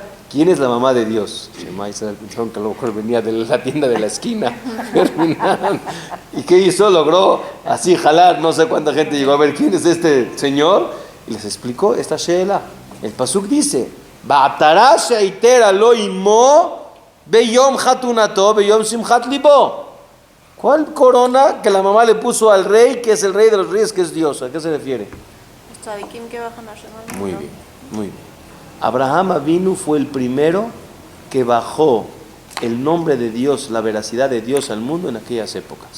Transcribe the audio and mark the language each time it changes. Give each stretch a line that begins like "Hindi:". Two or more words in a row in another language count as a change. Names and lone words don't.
Spanish: ¿Quién es la mamá de Dios?
Hebrew: שמע ישראל,
Spanish: pensaron que a lo mejor venía de la tienda de la esquina. ¿Y qué hizo? Logró así jalar, no sé cuánta gente llegó a ver quién es este señor, y les explicó esta sheela.
Hebrew: El pasuk dice, בעטרה שעטרה לו אמו ביום חתונתו ביום שמחת לבו.
Spanish: ¿Cuál corona que la mamá le puso al rey, que es el rey de los reyes, que es Dios? ¿A qué se refiere? Muy bien, muy bien. Abraham Avinu fue el primero que bajó el nombre de Dios, la veracidad de Dios al mundo en aquellas épocas.